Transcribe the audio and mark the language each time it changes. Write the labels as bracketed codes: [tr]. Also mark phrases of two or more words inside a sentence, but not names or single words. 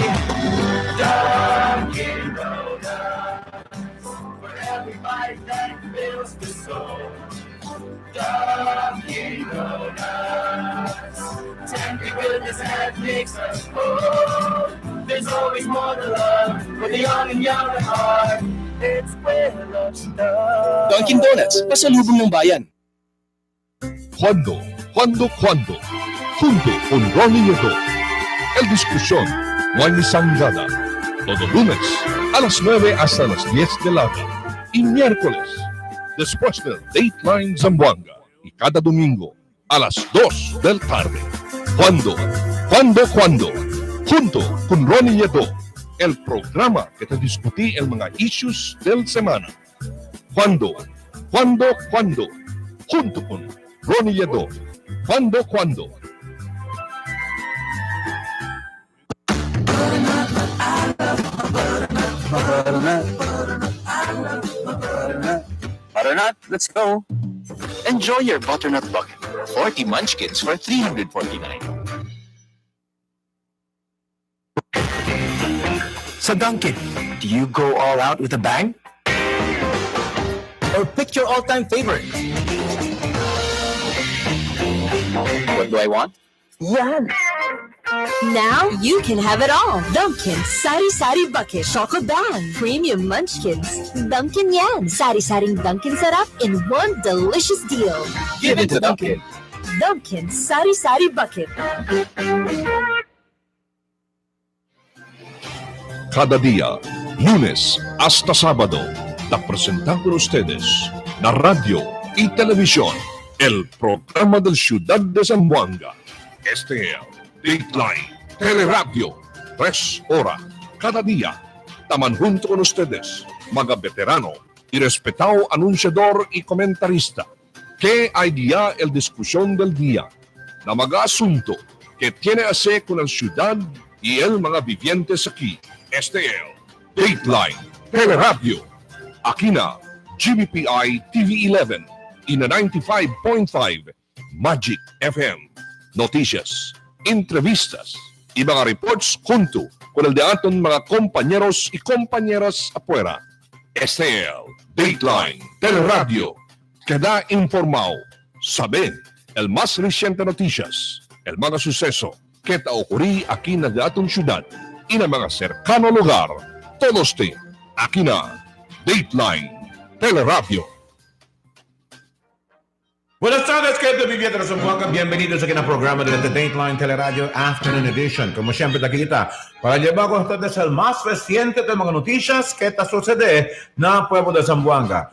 [en] Dunkin' Donuts, for every bite that fills the soul. Dunkin' Donuts, tender goodness that makes us whole. There's always more to love for the young and young at heart. It's where love starts. Dunkin' Donuts, [tl] pasalubong ng bayan. [cbk] Cuando. Junto con Ronnie Nieto. El Discusión, Juan y Sangada. Todo lunes a las 9 hasta las 10 de la noche. Y miércoles, después del Dateline Zamboanga. Y cada domingo a las 2 del tarde. Cuando. Junto con Ronnie Nieto. El programa que te discutí el mga issues del semana. Cuando. Junto con Ronnie Nieto. Cuando. [en] Butternut, let's go. Enjoy your butternut bucket. 40 munchkins for $349. Sa Dunkin', do you go all out with a bang? Or pick your all-time favorite? What do I want? Yan! Now you can have it all. Dunkin' Sari Sari Bucket, Choco Bang, Premium Munchkins, Dunkin' Yan, Sari Saring Dunkin' Sarap in one delicious deal. Give it to Dunkin'. Dunkin' Sari Sari Bucket. [cbk] Cada día, lunes hasta sábado, la presentan con ustedes la radio y televisión, el programa del Ciudad de Zamboanga. Este es Dateline Teleradyo, 3 horas cada día. Taman junto con ustedes, mga veterano y respetado anunciador y comentarista, que hay día el discusión del día na mga asunto que tiene a ver con la ciudad y el mga vivientes aquí. Este es Dateline Teleradyo. Aquí na GBPI TV11 y na 95.5 Magic FM. Noticias, entrevistas y mga reports junto con el de aton mga compañeros y compañeras afuera. Este es Dateline Teleradyo. Queda informado, sabe el más reciente noticias, el mga suceso que ta ocurrí aquí na aton ciudad y na mga cercano lugar. Todos te aquí na Dateline Teleradyo. Buenas tardes, queridos vivientes de Zamboanga. Bienvenidos aquí al programa de Dateline Teleradyo Afternoon Edition. Como siempre, aquí está para llevar con ustedes el más reciente de las noticias que está sucede en el pueblo de Zamboanga.